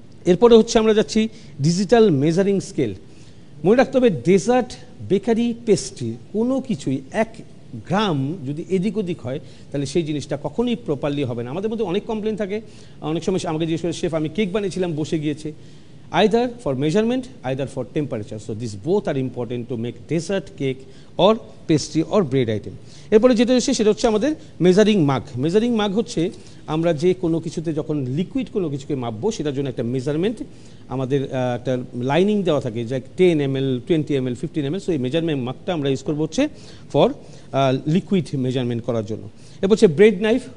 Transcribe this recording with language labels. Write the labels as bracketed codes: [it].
[bn] এরপরে হচ্ছে আমরা যাচ্ছি ডিজিটাল মেজারিং স্কেল। মনে রাখতে হবে ডেজার্ট, বেকারি, পেস্ট্রি কোনো কিছুই 1 গ্রাম যদি এদিক ওদিক হয় তাহলে সেই জিনিসটা কখনোই প্রপারলি হবে না। আমাদের মধ্যে অনেক কমপ্লেন থাকে, অনেক সময় আমাকে জিজ্ঞেস করে শেফ আমি কেক বানিয়েছিলাম বসে গিয়েছে, [en] either for measurement, either for temperature. So these both are important to make dessert, cake or pastry or bread item. [bn] এরপরে যেটা হচ্ছে সেটা হচ্ছে আমাদের মেজারিং মাগ। মেজারিং মাগ হচ্ছে আমরা যে কোনো কিছুতে যখন লিকুইড কোনো কিছুকে মাপবো সেটার জন্য একটা মেজারমেন্ট আমাদের একটা লাইনিং দেওয়া থাকে, যে 10 ml, 20 ml, 15 ml। সো এই মেজারমেন্ট মাগটা আমরা ইউজ করবো হচ্ছে ফর লিকুইড মেজারমেন্ট করার জন্য। এরপর হচ্ছে ব্রেড নাইফ।